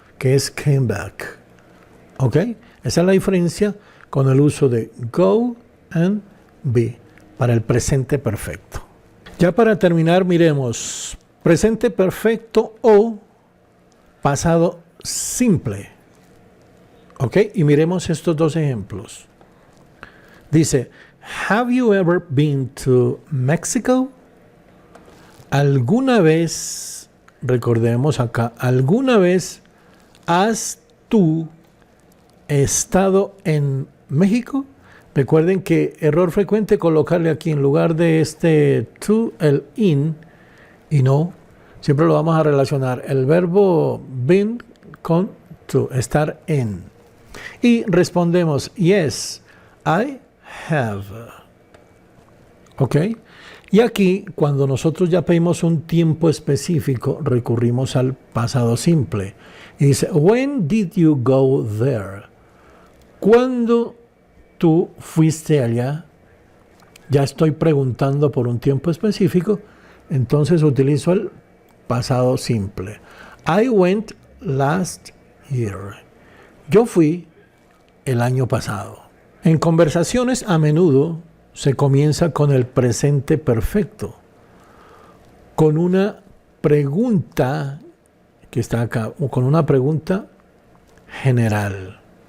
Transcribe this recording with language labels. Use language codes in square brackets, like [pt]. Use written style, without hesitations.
[es] Que es came back. ¿Ok? Esa es la diferencia con el uso de go and be para el presente perfecto. Ya para terminar, miremos presente perfecto o pasado simple. ¿Ok? Y miremos estos dos ejemplos. [en] Dice, have you ever been to Mexico? [es] ¿Alguna vez, recordemos acá, alguna vez has tú estado en México? Recuerden que error frecuente colocarle aquí en lugar de este to el in y no. Siempre lo vamos a relacionar el verbo been con to, estar en. Y respondemos [en] yes, I have. ¿Ok? [es] Y aquí, cuando nosotros ya pedimos un tiempo específico, recurrimos al pasado simple. Y dice, [en] when did you go there? [es] ¿Cuándo tú fuiste allá? Ya estoy preguntando por un tiempo específico, entonces utilizo el pasado simple. [en] I went last year. [es] Yo fui el año pasado. En conversaciones a menudo se comienza con el presente perfecto, con una pregunta que está acá, o con una pregunta general.